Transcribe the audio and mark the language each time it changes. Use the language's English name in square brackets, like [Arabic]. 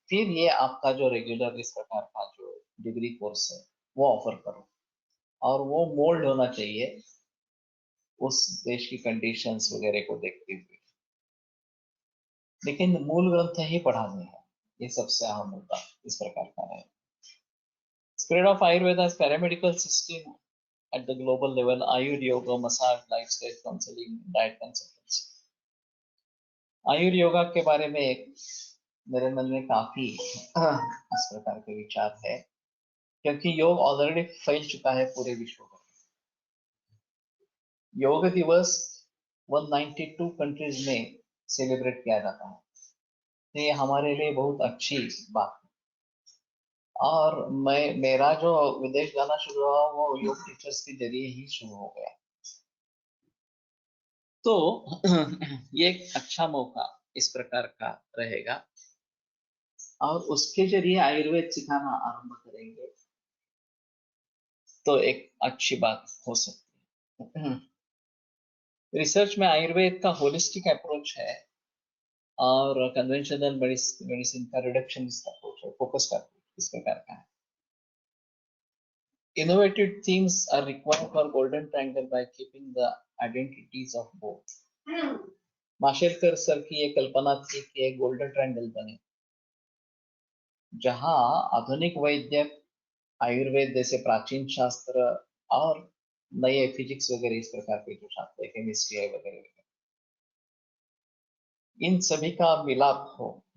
[Hindi] फिर ये आपका जो रेगुलर इस प्रकार का जो डिग्री कोर्स है वो ऑफर करो, और वो मोल्ड होना चाहिए उस देश की कंडीशंस वगैरह को देखते हुए। लेकिन मूल ग्रंथ ही पढ़ाने हैं, ये सबसे अहम मुद्दा इस प्रकार का है। [English] Spread of Ayurveda as paramedical system at the global level, Ayurveda, yoga, massage, lifestyle counseling, diet consultancy. [Hindi] आयुर योगा के बारे में मेरे मन में काफी इस प्रकार के विचार है, क्योंकि योग ऑलरेडी फैल चुका है पूरे विश्व में। योग दिवस 192 कंट्रीज में सेलिब्रेट किया जाता है, तो ये हमारे लिए बहुत अच्छी बात है। और मेरा जो विदेश जाना शुरू हुआ वो योग टीचर्स के जरिए ही शुरू हो गया। तो ये एक अच्छा मौका इस प्रकार का रहेगा, और उसके जरिए आयुर्वेद सिखाना आरंभ करेंगे तो एक अच्छी बात हो सकती है। रिसर्च में आयुर्वेद का होलिस्टिक अप्रोच है और कन्वेंशनल मेडिसिन का रिडक्शनिस्ट अप्रोच है, फोकस का इस प्रकार का है। [English] Innovative themes are required for golden triangle by keeping the identities of both. [Hindi] Mashelkar sir की ये कल्पना थी कि एक गोल्डन ट्रायंगल बने, जहां आधुनिक वैद्य, आयुर्वेद जैसे प्राचीन शास्त्र और नए फिजिक्स वगैरह इस प्रकार के जो शास्त्र है, केमिस्ट्री है वगैरह, इन सभी का मिलाप हो।